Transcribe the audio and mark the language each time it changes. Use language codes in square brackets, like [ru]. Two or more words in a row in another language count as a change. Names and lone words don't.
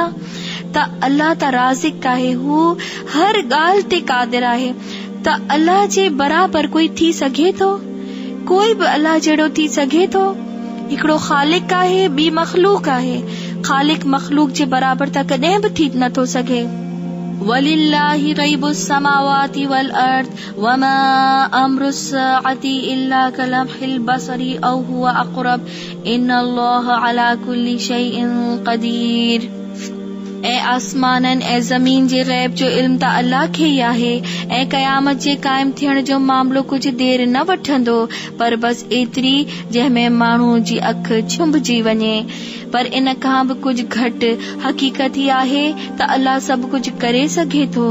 [sd] त अल्लाह त राज़िक आहे, हू हर ॻाल्हि ते क़ादिर आहे। त अल्लाह जे बराबर कोई थी सघे थो? कोई बि अल्लाह जहिड़ो थी सघे थो? हिकिड़ो ख़ालिक आहे, ॿी मख़लूक आहे। ख़ालिक मख़लूक जे बराबर त कॾहिं बि थी नथो सघे। [ar] ولله غيب السماوات والأرض وما أمر الساعة إلا كلمح البصر أو هو أقرب إن الله على كل شيء قدير. [sd] ऐं आसमाननि ऐं ज़मीन जे ग़ैब जो इल्म त अल्लाह खे ई आहे, ऐं क़यामत जे क़ाइम थियण जो मामलो कुझु देर न वठंदो, पर बस एतिरी जंहिंमें माण्हू जी अखि छुंभजी वञे। पर इन खां बि कुझु घटि हक़ीक़त ही आहे त अल्लाह सभु कुझु करे सघे थो।